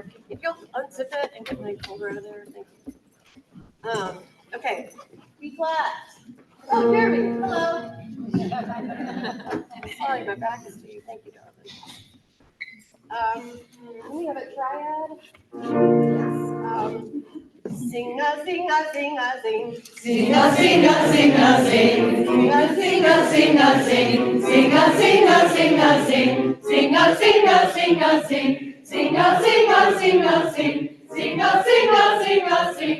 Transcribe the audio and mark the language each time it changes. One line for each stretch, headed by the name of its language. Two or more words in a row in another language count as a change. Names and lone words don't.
English: If you'll unzip it and get my shoulder out of there, thank you. Okay, feet flat. Oh, Jeremy, hello. Sorry, my back is to you. Thank you, darling. We have a triad. Sing a sing a sing a sing. Sing a sing a sing a sing. Sing a sing a sing a sing. Sing a sing a sing a sing. Sing a sing a sing a sing. Sing a sing a sing a sing. Sing a sing a sing a sing.